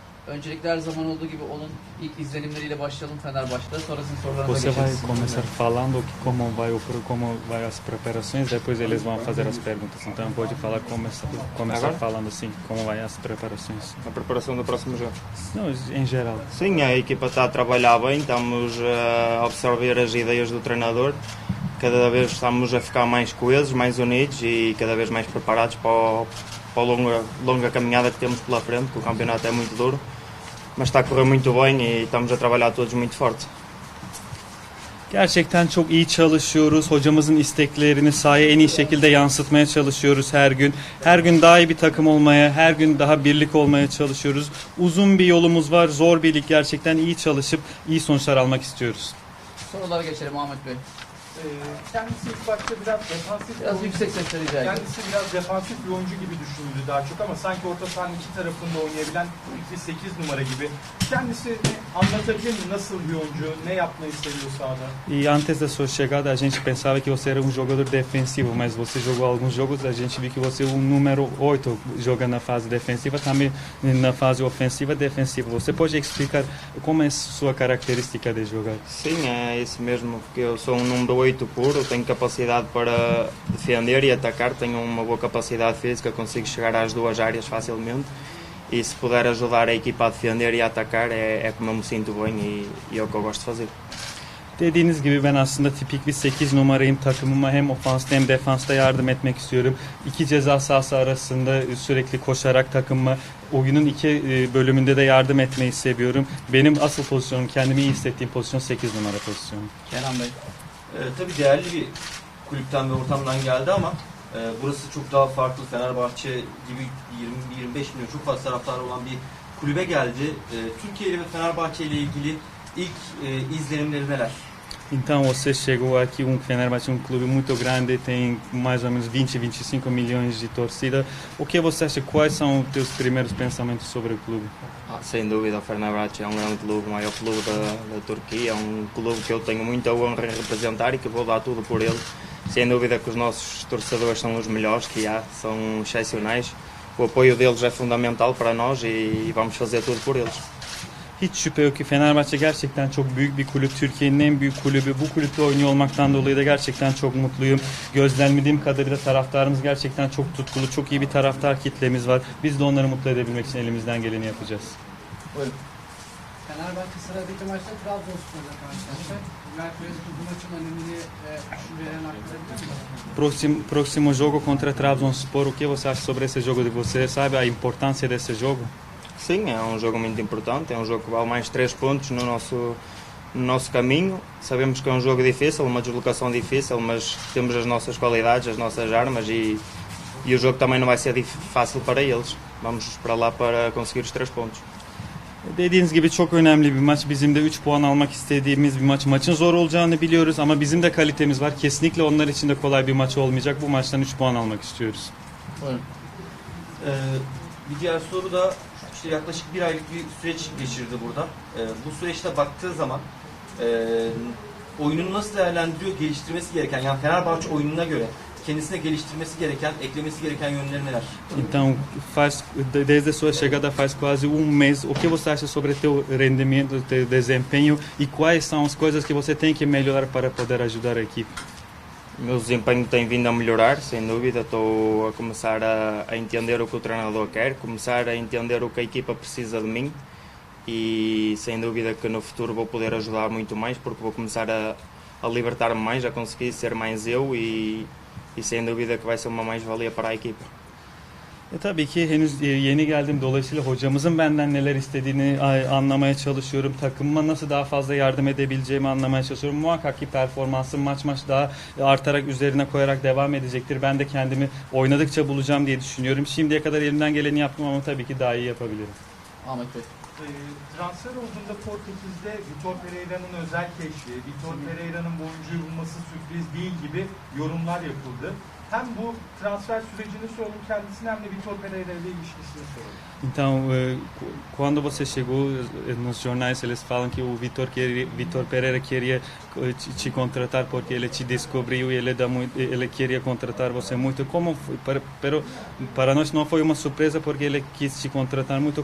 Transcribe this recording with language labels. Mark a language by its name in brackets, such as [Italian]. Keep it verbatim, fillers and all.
[Turkish] Öncelikle her zaman olduğu gibi onun ilk izlenimleriyle başlayalım Fenerbahçe'de. Sonra sizin sorularına [Portuguese] Você vai [Turkish] geçeriz. [Portuguese] começar falando que como vai o pro- como vai as preparações, depois eles vão fazer as perguntas. Então pode falar começar começar Agora? falando assim, como vai as preparações. A preparação do próximo jogo. Não, em geral. Sim, a equipa está a trabalhar bem, estamos a absorver as ideias do treinador. Cada vez estamos a ficar mais coesos, mais unidos e cada vez mais preparados para, o- para a longa, longa caminhada que temos pela frente, que o campeonato é muito duro, mas está a correr muito bem e estamos a trabalhar todos muito forte. [Turkish] Gerçekten çok iyi çalışıyoruz. Hocamızın isteklerini sahaya en iyi şekilde yansıtmaya çalışıyoruz her gün. Her gün daha iyi bir takım olmaya, her gün daha birlik olmaya çalışıyoruz. Uzun bir yolumuz var. Zor bir lig gerçekten. İyi çalışıp iyi sonuçlar almak istiyoruz. Sorulara geçelim Ahmet Bey. Ee, Kendisi ilk başta biraz defansif Biraz yüksek sesle rica ediyorum. kendisi biraz defansif bir oyuncu gibi düşünüldü daha çok ama sanki orta sahanın iki tarafında oynayabilen sekiz numara gibi. Kendisini anlatabilir mi? Nasıl bir oyuncu? Ne yapmayı seviyor sahada? [Portuguese] E antes da sua chegada, a gente pensava que você era um jogador defensivo, mas você jogou alguns jogos, a gente viu que você é um número oito, joga na fase defensiva, também na fase ofensiva, defensiva. Você pode explicar como é sua característica de jogar? Sim, é isso mesmo, porque eu sou um número oito puro, tenho capacidade para defender e atacar, tenho uma boa capacidade física, consigo chegar às duas áreas facilmente e se puder ajudar a equipa a defender e a atacar é, é como eu me sinto bem e, e é o que eu gosto de fazer. [Turkish] Dediğiniz gibi ben aslında tipik bir sekiz numarayım. Takımıma hem ofansta hem defansta yardım etmek istiyorum. İki ceza sahası arasında sürekli koşarak takımıma oyunun iki e, bölümünde de yardım etmeyi seviyorum. Benim asıl pozisyonum, kendimi iyi hissettiğim pozisyon sekiz numara pozisyonu. Kenan Bey. Ee, tabii değerli bir kulüpten ve ortamdan geldi ama e, burası çok daha farklı. Fenerbahçe gibi yirmi yirmi beş milyon çok fazla taraftarı olan bir kulübe geldi. E, Türkiye ile ve Fenerbahçe ile ilgili ilk e, izlenimleri neler? [Portuguese] Então você chegou aqui, um Fenerbahçe, um clube muito grande, tem mais ou menos vinte, vinte e cinco milhões de torcida. O que você acha? Quais são os teus primeiros pensamentos sobre o clube? Ah, sem dúvida, o Fenerbahçe é um grande clube, o maior clube da, da Turquia, é um clube que eu tenho muita honra em representar e que vou dar tudo por ele. Sem dúvida que os nossos torcedores são os melhores que há, são excepcionais. O apoio deles é fundamental para nós e vamos fazer tudo por eles. [Turkish] Hiç şüphe yok ki Fenerbahçe gerçekten çok büyük bir kulüp. Türkiye'nin en büyük kulübü. Bu kulüpte oynuyor olmaktan dolayı da gerçekten çok mutluyum. Gözlemlediğim kadarıyla taraftarımız gerçekten çok tutkulu. Çok iyi bir taraftar kitlemiz var. Biz de onları mutlu edebilmek için elimizden geleni yapacağız. Buyurun. Fenerbahçe sıradaki maçta Trabzonspor'la karşılaşacak. Merkez bu maçın önemini e, düşüncelerini aktarabilir misiniz? [Portuguese] Próximo, próximo jogo contra Trabzonspor. O que você acha sobre esse jogo? Você sabe a importância desse jogo? Sim, é um jogo muito importante, é um jogo que vale mais três pontos no nosso, no nosso caminho. Sabemos que é um jogo difícil, uma deslocação difícil, mas temos as nossas qualidades, as nossas armas e, e o jogo também não vai ser dif- fácil para eles. Vamos para lá para conseguir os três pontos. [Turkish] Dediğiniz gibi çok önemli bir maç. Bizim de üç puan almak istediğimiz bir maç. Maçın zor olacağını biliyoruz ama bizim de kalitemiz var. Kesinlikle onlar için de kolay bir maç olmayacak. Bu maçtan üç puan almak istiyoruz. Buyurun. Ee, bir diğer soru da işte yaklaşık bir aylık bir süreç geçirdi burada. Ee, bu süreçte baktığı zaman e, oyununu nasıl değerlendiriyor, geliştirmesi gereken, yani Fenerbahçe oyununa göre kendisine geliştirmesi gereken, eklemesi gereken yönleri neler? [Portuguese] Então, faz desde a sua chegada faz quase um mês. O que você acha sobre teu rendimento, teu desempenho e quais são as coisas que você tem que melhorar para poder ajudar a equipe? O meu desempenho tem vindo a melhorar, sem dúvida. Estou a começar a, a entender o que o treinador quer, começar a entender o que a equipa precisa de mim e sem dúvida que no futuro vou poder ajudar muito mais porque vou começar a, a libertar-me mais, a conseguir ser mais eu e, e sem dúvida que vai ser uma mais-valia para a equipa. [Turkish] E, tabii ki henüz e, yeni geldim. Dolayısıyla hocamızın benden neler istediğini a- anlamaya çalışıyorum. Takımıma nasıl daha fazla yardım edebileceğimi anlamaya çalışıyorum. Muhakkak ki performansım maç maç daha e, artarak, üzerine koyarak devam edecektir. Ben de kendimi oynadıkça bulacağım diye düşünüyorum. Şimdiye kadar elimden geleni yaptım ama tabii ki daha iyi yapabilirim. Ahmet Bey. Ee, transfer olduğunda Portekiz'de Vitor Pereira'nın özel keşfi, Vitor Pereira'nın bu oyuncuyu bulması sürpriz değil gibi yorumlar yapıldı. hem bu transfer sürecini soralım kendisine, hem de Vitor Pereira ile ilişkisini soralım. [Portuguese] Então, quando você chegou, nos jornais eles falam que o Vitor, queria, Vitor Pereira queria te contratar porque ele te descobriu e ele, dá muito, ele queria contratar você muito. Como foi? Para, para nós não foi uma surpresa porque ele quis te contratar muito.